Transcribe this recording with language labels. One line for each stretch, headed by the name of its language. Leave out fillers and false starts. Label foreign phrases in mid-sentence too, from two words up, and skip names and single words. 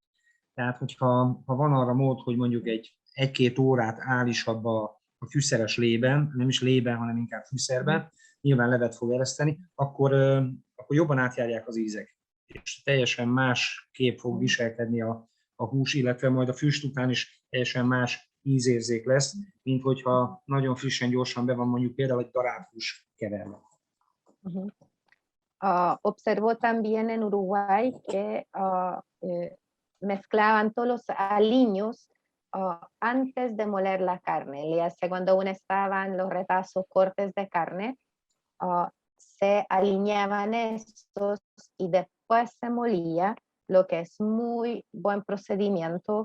Hungarian: Tehát, hogyha van arra mód, hogy mondjuk egy-két órát áll is abba a fűszeres lében, nem is lében, hanem inkább fűszerben, nyilván levet fog ereszteni, akkor jobban átjárják az ízek. És teljesen más kép fog viselkedni a hús, illetve majd a füst után is teljesen más ízérzék lesz, mint hogyha nagyon frissen, gyorsan be van mondjuk például egy darált hús keverve.
Spanish: Observó también en Uruguay que mezclaban todos los aliños antes de moler la carne. Cuando aún estaban los retazos, cortes de carne, se alineaban estos y después se molía, lo que es muy buen procedimiento.